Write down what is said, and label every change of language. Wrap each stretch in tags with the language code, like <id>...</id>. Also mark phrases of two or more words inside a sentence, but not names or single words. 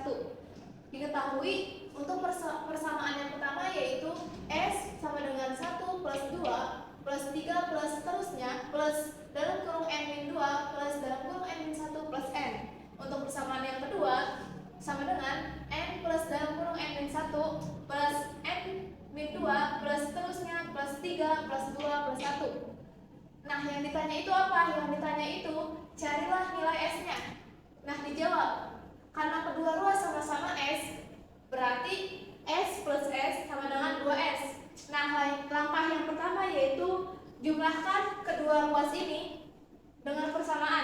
<id>Diketahui untuk persamaan yang pertama yaitu S sama dengan 1 plus 2 plus 3 plus seterusnya plus dalam kurung N-2 plus dalam kurung N-1 plus N. Untuk persamaan yang kedua sama dengan N plus dalam kurung N-1 plus N-2 plus seterusnya plus 3 plus 2 plus 1. Nah, yang ditanya itu apa? Yang ditanya itu carilah nilai S-nya. Nah, dijawab karena kedua ruas sama-sama S, berarti S plus S sama dengan 2S. Nah, langkah yang pertama yaitu jumlahkan kedua ruas ini dengan persamaan.</id>